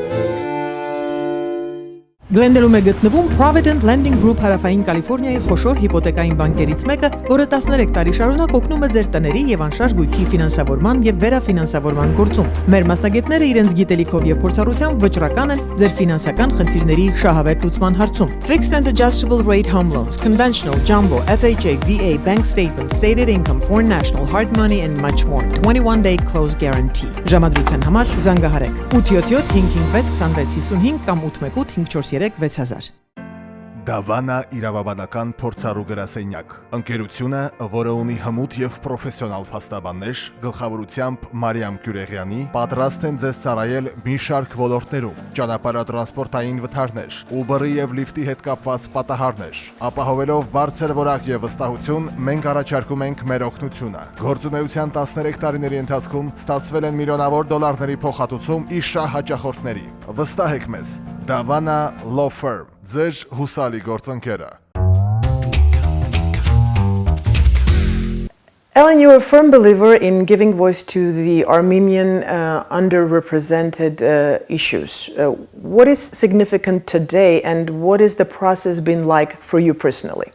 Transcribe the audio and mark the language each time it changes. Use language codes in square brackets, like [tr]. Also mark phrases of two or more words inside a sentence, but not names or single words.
[hy] Գլենդելում է գտնվում Provident Lending Group Հարավային Կալիֆոռնիայի խոշոր հիպոթեկային բանկերից մեկը, որը 13 տարի շարունակ օգնում է ձեր տների եւ անշարժ գույքի ֆինանսավորման եւ վերաֆինանսավորման գործում։ Մեր մասնագետները իրենց գիտելիքով եւ փորձառությամբ վճռական են ձեր ֆինանսական խնդիրների շահավետ լուծման հարցում։ [en] Fixed and adjustable rate home loans, conventional, jumbo, FHA, VA, bank statement, stated income, foreign national, hard money and much more. 21-day close guarantee։ [hy] Ժամադրության համար զանգահարեք 877 556 2655 կամ 818 543 6000։ Դավանա իրավաբանական փորձառու գրասենյակ։ Ընկերությունը, որը ունի հմուտ եւ պրոֆեսիոնալ փաստաբաններ, գլխավորությամբ Մարիամ Գյուրեղյանի, պատրաստ են ձեզ ծառայել մի շարք ոլորտներում՝ ճանապարհատրանսպորտային վթարներ, Uber-ի եւ Lyft-ի հետ կապված պատահարներ։ Ապահովելով բարձր որակ եւ վստահություն, մենք առաջարկում ենք մեր օգնությունը։ Գործունեության 13 տարիների ընթացքում ստացվել են միլիոնավոր դոլարների փոխհատուցում ի շահ հաճախորդների։ Վստահ եք մեզ, Davana Law Firm, ձեր հուսալի գործընկերը։ [en] Ellen, you're a firm believer in giving voice to the Armenian underrepresented issues. What is significant today, and what has the process been like for you personally?